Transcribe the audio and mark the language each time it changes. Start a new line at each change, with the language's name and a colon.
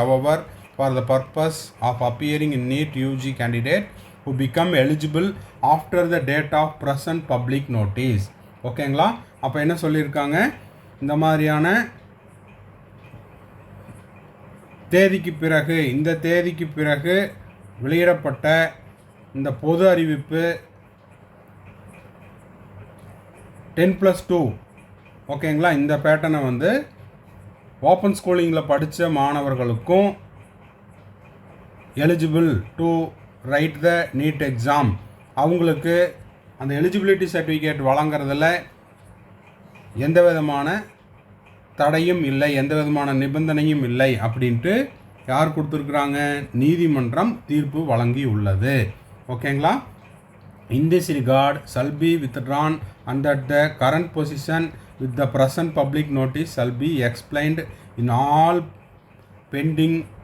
English: However, for the purpose of appearing in NEET UG candidate who become eligible after the date of present public notice.
Tamil: ஓகேங்களா, அப்போ என்ன சொல்லியிருக்காங்க, இந்த மாதிரியான தேதிக்கு பிறகு, இந்த தேதிக்கு பிறகு வெளியிடப்பட்ட இந்த பொது அறிவிப்பு 10+2 ஓகேங்களா, இந்த பேட்டர்னை வந்து ஓப்பன் ஸ்கூலிங்கில் படித்த மாணவர்களுக்கும்
English: eligible to write the NEET exam,
Tamil: அவங்களுக்கு அந்த எலிஜிபிலிட்டி சர்டிஃபிகேட் வழங்குறதுல எந்த விதமான தடையும் இல்லை, எந்த விதமான நிபந்தனையும் இல்லை அப்படின்ட்டு யார் கொடுத்துருக்குறாங்க, நீதிமன்றம் தீர்ப்பு வழங்கி உள்ளது.
English: ஓகேங்களா, in this regard shall be withdrawn under the current position with the present public notice shall be explained in all pending